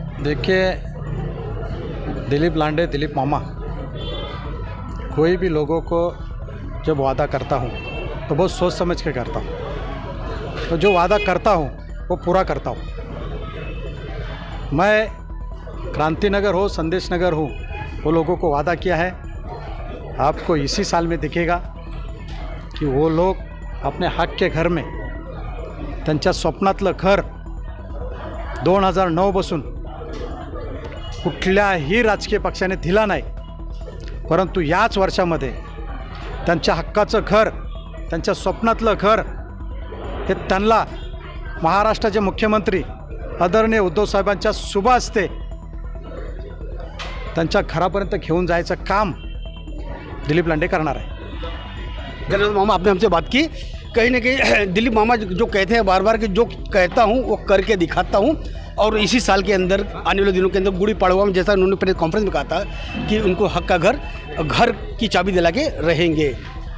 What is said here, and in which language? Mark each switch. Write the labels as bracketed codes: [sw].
[hi] देखिए, दिलीप लांडे, दिलीप मामा, कोई भी लोगों को जब वादा करता हूँ तो बहुत सोच समझ के करता हूँ, तो जो वादा करता हूँ वो पूरा करता हूँ। मैं क्रांति नगर हो, संदेश नगर हो, वो लोगों को वादा किया है। आपको इसी साल में दिखेगा की वो लोग अपने हक के घर में, [mr] त्यांच्या स्वप्नातलं घर 2009 पासून कुठल्याही राजकीय पक्षाने दिला नाही, परंतु याच वर्षामध्ये त्यांच्या हक्काचं घर, त्यांच्या स्वप्नातलं घर हे त्यांना महाराष्ट्राचे मुख्यमंत्री आदरणीय उद्धव साहेबांच्या शुभ हस्ते त्यांच्या घरापर्यंत घेऊन जायचं काम दिलीप लांडे करणार आहे। [hi] धन्यवाद मामा, आपने हमसे बात की। कहीं ना कहीं दिलीप मामा जो कहते हैं बार बार कि जो कहता हूँ वो करके दिखाता हूँ, और इसी साल के अंदर, आने वाले दिनों के अंदर गुड़ी पड़वा में, जैसा उन्होंने प्रेस कॉन्फ्रेंस में कहा था कि उनको हक का घर की चाबी दिला के रहेंगे।